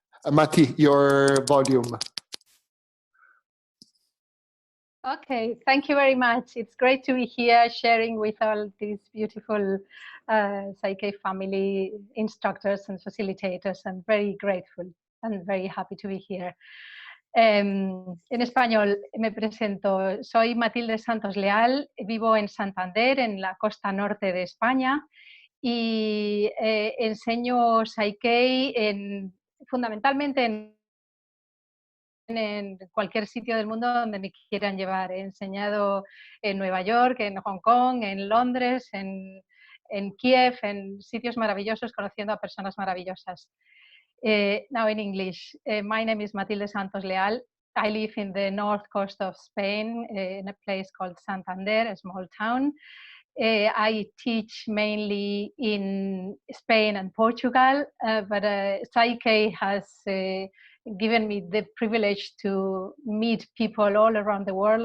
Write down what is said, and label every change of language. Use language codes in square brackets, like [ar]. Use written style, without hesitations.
[en] Mati, your volume. Okay, thank you very much. It's great to be here sharing with all these beautiful PSYCH-K family instructors and facilitators. I'm very grateful and very happy to be here. [es] En español me presento, soy Matilde Santos Leal, vivo en Santander, en la costa norte de España, y enseño PSYCH-K fundamentalmente en cualquier sitio del mundo donde me quieran llevar. He enseñado en Nueva York, en Hong Kong, en Londres, en Kiev, en sitios maravillosos, conociendo a personas maravillosas. [en] Now in English, my name is Matilde Santos Leal. I live in the north coast of Spain, in a place called Santander, a small town. I teach mainly in Spain and Portugal, but PSYCH-K has given me the privilege to meet people all around the world.